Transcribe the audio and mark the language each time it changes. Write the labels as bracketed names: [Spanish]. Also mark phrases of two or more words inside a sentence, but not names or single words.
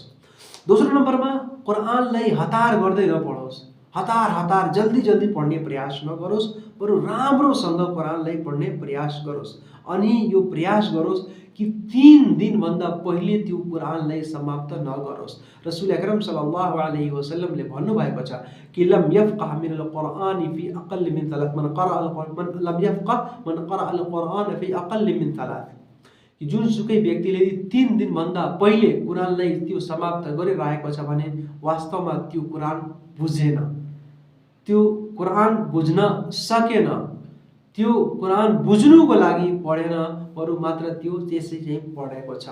[Nepali] दोस्रो नम्बरमा कुरानलाई हतार गर्दै नपढोस्, हतार जल्दी जल्दी पढ्ने प्रयास नगरोस्, बरु राम्रोसँग कुरानलाई पढ्ने प्रयास गरोस्। अनि यो प्रयास गरोस् कि 3 दिनभन्दा पहिले त्यो कुरानलाई समाप्त नगरोस्। रसूल अकरम [Arabic] صلى الله عليه وسلم [Nepali] भन्नुभएको छ कि [Arabic] لم يفقه من القرآن في أقل من 3 من قرأ القرآن في أقل من 3 [Nepali] कि जुनसुकै व्यक्तिले 3 दिनभन्दा पहिले कुरानलाई त्यो समाप्त गरिरहेको छ भने वास्तवमा त्यो कुरान बुझेन, त्यो कुरान बुझ्न सकेन, त्यो कुरान बुझ्नुको लागि पढेन, बरु मात्र त्यो त्यसै चाहिँ पढेको छ।